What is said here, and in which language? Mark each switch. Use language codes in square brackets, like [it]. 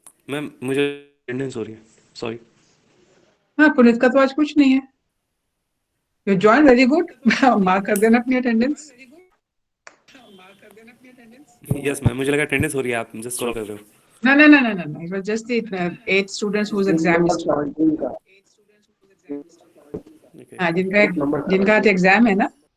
[hi] Ma'am मुझे attendance हो रही है सॉरी हाँ, पुनीत का तो आज कुछ नहीं है. [en] You join, very good. [hi] Mark कर देना अपनी अटेंडेंस. यस मैम मुझे लगा अटेंडेंस हो रही है आप जस्ट कॉल कर रहे हो [en] No, no, no, no, no, no. It was just the 8 students whose exam is. Okay. [hi] हाँ, जिनका आज एग्जाम है ना.